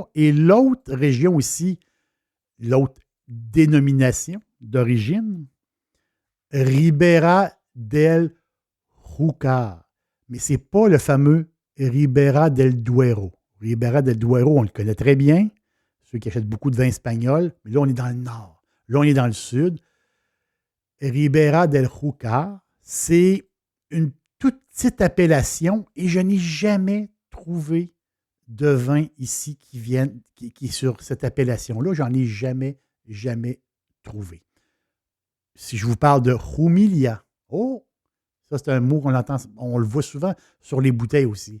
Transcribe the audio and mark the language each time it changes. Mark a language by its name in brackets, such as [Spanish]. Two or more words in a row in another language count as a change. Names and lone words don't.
[French] Et l'autre région aussi, l'autre dénomination d'origine, Ribera del Júcar. Mais ce n'est pas le fameux Ribera del Duero. Ribera del Duero, on le connaît très bien. Ceux qui achètent beaucoup de vin espagnol. Mais là, on est dans le nord. Là, on est dans le sud. Ribera del Júcar, c'est une toute petite appellation et je n'ai jamais trouvé de vin ici qui est sur cette appellation-là. J'en ai jamais trouvé. Si je vous parle de Jumilia, oh, ça c'est un mot qu'on entend, on le voit souvent sur les bouteilles aussi.